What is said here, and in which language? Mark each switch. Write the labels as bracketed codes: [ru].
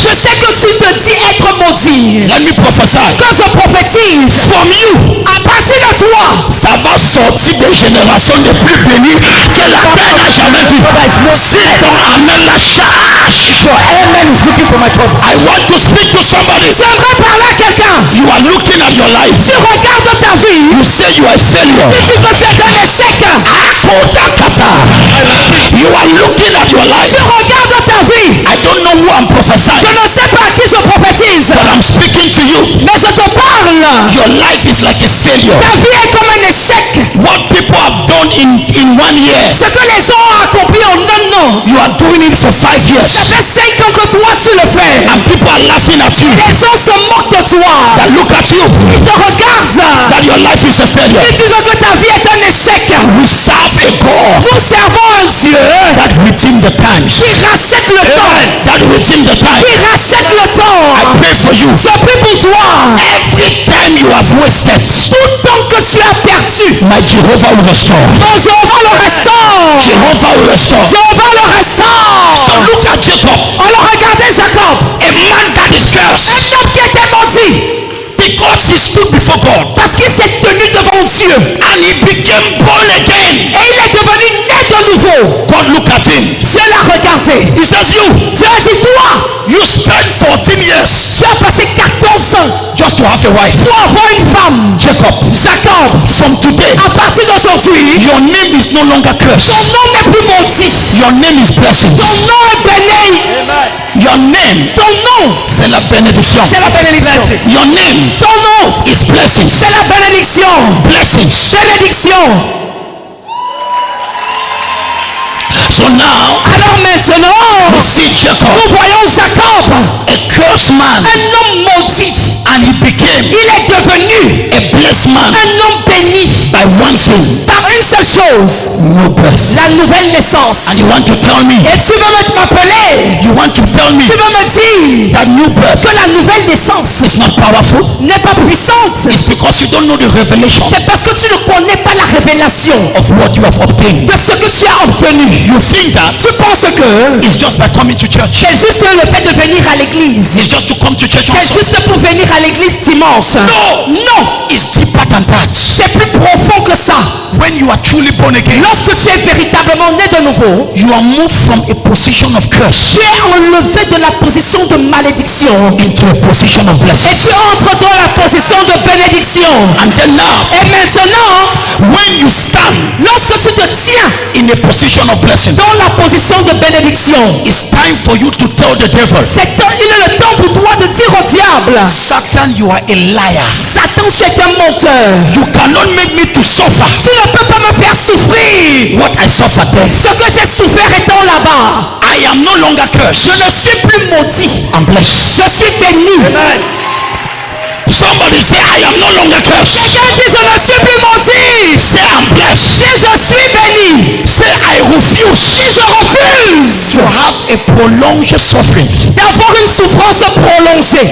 [fr] Je sais que tu te dis être maudit. [en] Let me prophesy. [fr] Quand je prophétise, [en] From you, [fr] à partir de toi, ça va sortir des générations les plus bénies que la terre n'a jamais vues. Si ton amen la charge. [en] your amen is looking for my trouble. I want to speak to somebody. [fr] J'aimerais parler à quelqu'un. [en] You are looking at your life. [fr] Tu regardes ta vie. [en] You say you are a failure. [fr] Si tu te sais un échec, Akodakata. [en] You are looking at your life. [fr] tu regardes ta vie. [en] I don't know who I'm prophesying, [fr] Je ne sais pas à qui je prophétise, [en] but I'm speaking to you. [fr] mais je te parle. [en] Your life is like a failure. [fr] Ta vie est comme un échec. [en] What people have done in 1 year, [fr] Ce que les gens ont accompli en un an, [en] you are doing it for 5 [fr] ça [en] years. [fr] fait 5 ans que toi tu le fais. [en] And people are laughing at you. [fr] Les gens se moquent de toi. [en] That look at you. [fr] Ils te regardent. [en] That your life is a failure. [fr] Ils disent que ta vie est un échec. [en] We serve a God [fr] Nous servons un Dieu [en] that redeemed the times. [fr] qui rachète le temps. [en] That redeemed the time. [fr] Qui rachète le temps. [en] I pray for you. [fr] Je prie pour toi. [en] Every time you have wasted, [fr] Tout temps que tu as perdu, [en] my Jehovah will restore. [fr] ton Jéhovah le restaure. [en] Jehovah will restore. [fr] Jéhovah le [en] So [fr] restaure. [en] look at Jacob, [fr] On le regardait Jacob. [en] a man that is [fr] Un [en] cursed [fr] homme qui était maudit. [en] because he stood before God [fr] Parce qu'il s'est tenu devant Dieu. [en] and he became born again. [fr] Et il est devenu né de nouveau. [en] God God looked at him. [fr] Dieu l'a regardé. [en] He says, you [fr] Dieu a dit, toi, [en] spent 14 years [fr] tu as passé 14 ans [en] just to have a wife. [fr] pour avoir une femme. [en] Jacob, [fr] Jacob, [en] from today, [fr] à partir d'aujourd'hui, [en] your name is no longer [fr] ton [en] cursed. [fr] nom n'est plus maudit. [en] Your name is blessings. [fr] Ton nom est béni. [en] Your name, [fr] Ton nom, c'est la bénédiction. c'est la bénédiction. [en] Your name [fr] Ton nom, [en] is blessings. [fr] c'est la bénédiction. [en] Blessings. [fr] Bénédiction. [en] So now, [fr] Alors maintenant, [en] we see Jacob, [fr] nous voyons Jacob, [en] a cursed man, [fr] un homme maudit. [en] and he became [fr] Il est devenu [en] a blessed man [fr] un homme béni [en] by one thing, [fr] par une seule chose, [en] no birth. [fr] la nouvelle naissance. [en] And you want to tell me, [fr] Et tu veux m'appeler, [en] you want to tell me [fr] tu veux me dire [en] that new birth [fr] que la nouvelle naissance [en] is not powerful? [fr] n'est pas puissante. [en] It's because you don't know the revelation [fr] C'est parce que tu ne connais pas la révélation [en] of what you have obtained. [fr] de ce que tu as obtenu. [en] You think that [fr] Tu penses que [en] it's just by coming to church. [fr] c'est juste le fait de venir à l'église. [en] It's just to come to church on [fr] C'est [en] Sunday. [fr] juste pour venir à l'église dimanche. [en] No. [fr] Non, [en] It's deeper than that. [fr] c'est plus profond que ça. [en] When you are truly born again, [fr] Lorsque tu es véritablement né de nouveau, [en] you are moved from a position of curse [fr] tu es enlevé de la position de malédiction [en] into a position of [fr] et [en] blessing. [fr] tu entres dans la position de bénédiction. [en] And then now, [fr] Et maintenant, [en] when you stand [fr] lorsque tu te tiens [en] in a position of blessing, [fr] dans la position de bénédiction, [en] it's time for you to tell the devil, [fr] il est le temps pour toi de dire au diable, [en] Satan, you are a liar. [fr] Satan, tu es un menteur. [en] You cannot make me to suffer [fr] Tu ne peux pas me faire souffrir [en] what I suffered there. [fr] ce que j'ai souffert étant là-bas. [en] I am no longer [fr] Je [en] cursed. [fr] ne suis plus maudit. [en] I'm blessed. [fr] Je suis béni. [en] Somebody say, I am no longer cursed. [fr] Quelqu'un dit, je ne suis plus maudit. [en] Say, I'm blessed. [fr] Si je suis béni, [en] Say, I refuse [fr] si je refuse [en] to have a prolonged suffering. [fr] d'avoir une souffrance prolongée,